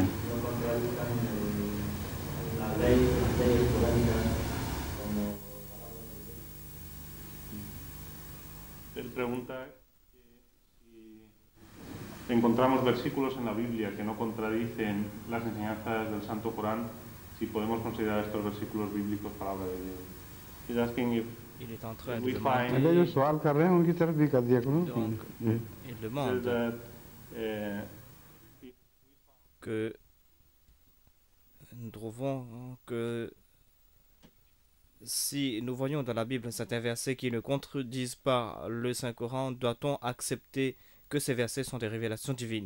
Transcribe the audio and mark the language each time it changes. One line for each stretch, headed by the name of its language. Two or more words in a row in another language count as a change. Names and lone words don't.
Spanish: no contradicen las leyes orgánicas como palabras de Dios. Él pregunta si encontramos versículos en la Biblia que no contradicen las enseñanzas del Santo Corán, si podemos considerar estos versículos bíblicos palabra de Dios.
English: He's asking if
French: Il est en train de
English: we
French: demander.
Hindi: अगर जो सवाल कर रहे हैं उनकी तरफ भी कर दिया करो.
French: Donc, il
English: says
French: demande
English: that
French: que nous trouvons que si nous voyons dans la Bible certains versets qui ne contredisent pas le Saint-Coran, doit-on accepter que ces versets sont des révélations divines?